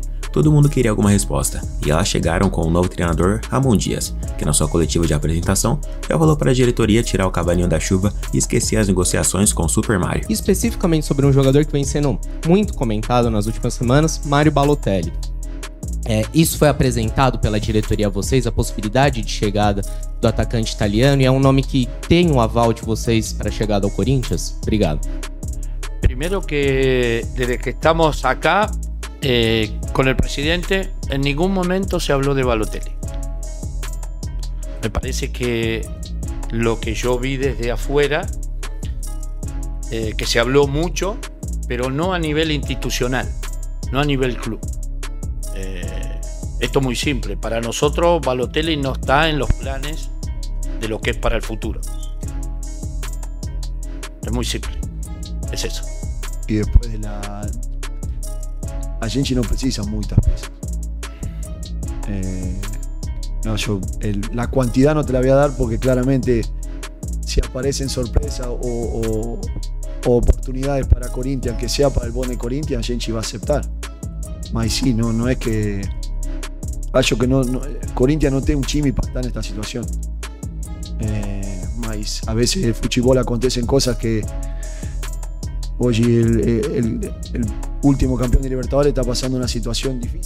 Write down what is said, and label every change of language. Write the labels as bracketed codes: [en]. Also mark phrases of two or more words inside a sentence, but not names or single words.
[pt] Todo mundo queria alguma resposta, e elas chegaram com o novo treinador Ramon Dias, que na sua coletiva de apresentação já falou para a diretoria tirar o cavalinho da chuva e esquecer as negociações com o Super Mario. Especificamente sobre um jogador que vem sendo muito comentado nas últimas semanas, Mario Balotelli. Isso foi apresentado pela diretoria a vocês, a possibilidade de chegada do atacante italiano, e é um nome que tem um aval de vocês para a chegada ao Corinthians? Obrigado. [es] Primero que desde que estamos acá con el presidente, en ningún momento se habló de Balotelli. Me parece que lo que yo vi desde afuera, que se habló mucho, pero no a nivel institucional, no a nivel club. Esto es muy simple, para nosotros Balotelli no está en los planes de lo que es para el futuro. Es muy simple, es eso. [pt] E depois a gente não precisa muitas peças. [es] La cantidad no te la voy a dar porque claramente si aparecen sorpresas o oportunidades para Corinthians, que sea para el bom de Corinthians, [pt] a gente vai [es] aceptar. [pt] Mas sim, não é que... Acho que Corinthians não tem um time para estar nesta situação. Mas a vezes no futebol acontecem coisas que... Hoje o último campeão de Libertadores está passando uma situação difícil.